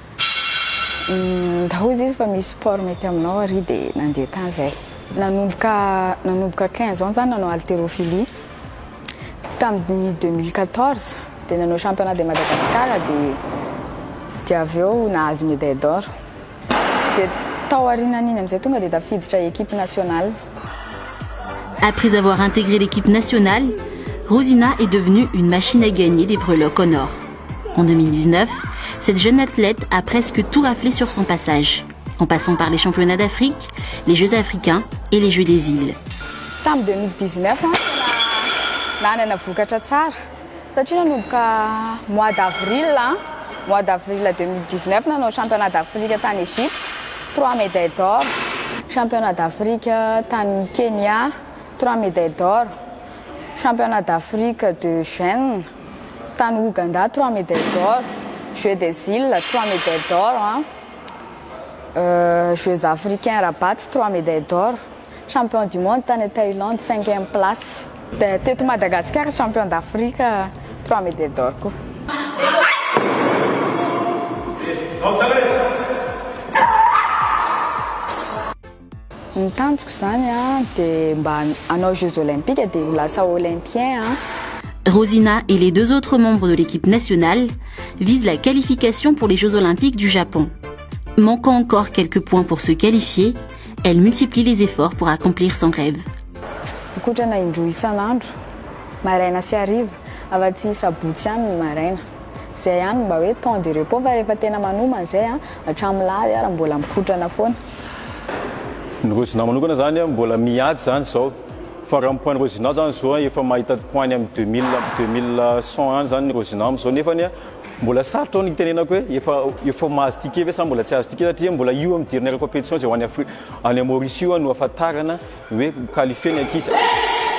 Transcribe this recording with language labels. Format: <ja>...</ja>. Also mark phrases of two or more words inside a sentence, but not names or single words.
<mg>Hozy izy fa misy sport mety aminao ary dia nandeha tany izay. Nanomboka 15 ans zany nanao haltérophilie. Tamin'ny 2014 dia nanao</mg> <fr>championnat de Madagascar</fr> <mg>dia avy eo nahazo</mg> <fr>médaille d'or.</fr> <mg>Dia tao aorianan'iny amin'izay tonga dia tafiditra</mg> <fr>équipe nationale. Après avoir intégré l'équipe nationale, Rosina est devenue une machine à gagner des breloques en or. En 2019, cette jeune athlète a presque tout raflé sur son passage, en passant par les championnats d'Afrique, les Jeux africains et les Jeux des îles. En 2019,</fr> <mg>nanana vokatra tsara satria nanomboka</mg> <fr>mois d'avril 2019</fr> <mg>nanao</mg> <fr>championnat d'Afrique</fr> <mg>tany Égypte, 3</mg> <fr>médailles d'or. Championnat d'Afrique tany Kenya, 3 médailles d'or. Championnat d'Afrique de jeunes tany Ouganda, 3 médailles d'or. Jeux des îles, 3 médailles d'or. Jeux africains Rabat, 3 médailles d'or. Champion du monde tany Thaïlande, 5e place. Teto Madagascar, champion d'Afrique, 3 médailles d'or.</fr> <mg>Ny tanjoko zany dia mba hanao</mg> <fr>Jeux olympiques</fr> <mg>dia ho lasa olympien.</mg> <fr>Rosina et les 2 autres membres de l'équipe nationale visent la qualification pour les Jeux olympiques du Japon. Manquant encore quelques points pour se qualifier, elle multiplie les efforts pour accomplir son rêve.</fr> <mg>Mikotrana indroa isan'andro, maraina sy hariva, afa-tsy sabotsy ihany ny maraina. Zay ihany mba hoe</mg> <fr>temps de repos</fr> <mg>fa rehefa tena manomana zay hatramin'alahady ary mbola mikotrana foana. Ny Rosina manokana zany mbola miady zany zao. Fa raha point Rosina zany zao efa mahita point amin'ny 2100 any zany ny Rosina amin'izao nefa mbola sarotra ny tenenako hoe efa mahazo ticket ve sa mbola tsy azo ticket satria mbola io amin'ny</mg> <fr>dernière compétition</fr> <mg>zay ho any Maurice io no ahafantarana hoe qualifié ny ankizy.</mg>